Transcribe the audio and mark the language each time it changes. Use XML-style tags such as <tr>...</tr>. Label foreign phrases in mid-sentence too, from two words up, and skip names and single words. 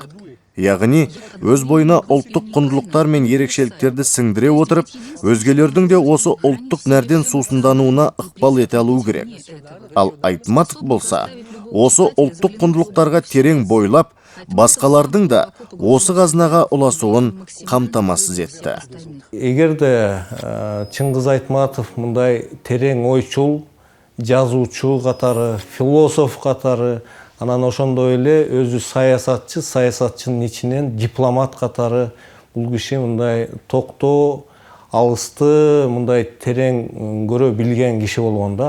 <kk>Яғни, өз бойына ұлттық құндылықтар мен ерекшеліктерді сіңдіре отырып, өзгелердің де осы ұлттық нәрден сусындануына ықпал ете алу керек. Ал Айтматов болса, осы ұлттық құндылықтарға терең бойлап, басқалардың да осы қазынаға ұласуын қамтамасыз етті.</kk> <ky>Егерде Чыңгыз Айтматов мұндай терең ойчул, жазуучу катары, философ катары, анан ошондой эле өзү саясатчы, саясатчынын ичинен дипломат катары бул киши мындай токтоо, алысты, мындай терең көрө билген киши болгон да.</ky>